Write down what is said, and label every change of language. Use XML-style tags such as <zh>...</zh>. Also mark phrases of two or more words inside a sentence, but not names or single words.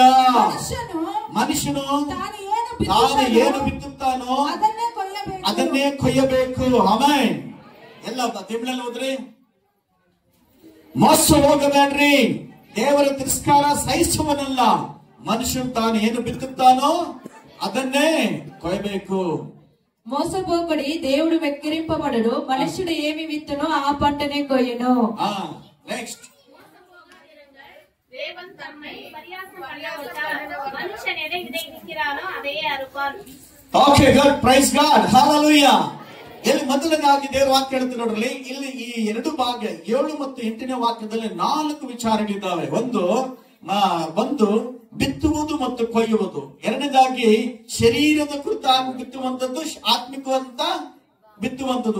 <kn>ಮನುಷ್ಯನು ತಾನು ಏನು ಬಿತ್ತುತ್ತಾನೋ ಅದನ್ನೇ ಕೊಯ್ಯಬೇಕು. ಆಮೆನ್. ಎಲ್ಲ ತಿಂಗಳಲ್ಲಿ ಹೋದ್ರಿ, ಮೋಸ ಹೋಗಬೇಡ್ರಿ. ದೇವರ ತಿರಸ್ಕಾರ ಸಹಿಸುವನಲ್ಲ. ಮನುಷ್ಯನು ತಾನು ಏನು ಬಿತ್ತುತ್ತಾನೋ ಅದನ್ನೇ కొయ్యಬೇಕು.</kn> <te>మోసపోకడి దేవుడు వెక్కిరింపబడడు. మనుష్యుడు ఏమి విత్తునో ఆ పంటనే కొయ్యను. నెక్స్ట్,</te> <ta>தேவன் தம்மை பரியாசம் பண்ணாவிட்டால் மனுஷன் எதை விதைக்கிறானோ அதையே அறுப்பான்.</ta> <en>OK, God, praise God, hallelujah.</en> <kn>ಇಲ್ಲಿ ಮೊದಲನೇದಾಗಿ ದೇವರ ವಾಕ್ಯ ಹೇಳ್ತೀನಿ ನೋಡ್ರಿ. ಇಲ್ಲಿ ಈ 2 ಭಾಗ 7 ಮತ್ತು 8ನೇ ವಾಕ್ಯದಲ್ಲಿ 4 ವಿಚಾರಗಳಿದ್ದಾವೆ. ಒಂದು ಬಿತ್ತುವುದು ಮತ್ತು ಕೊಯ್ಯುವುದು. ಎರಡನೇದಾಗಿ ಶರೀರದ ಕುರಿತಾಗಿ ಬಿತ್ತುವಂತದ್ದು, ಆತ್ಮಿಕವಂತ ಬಿತ್ತುವಂತದ್ದು.</kn>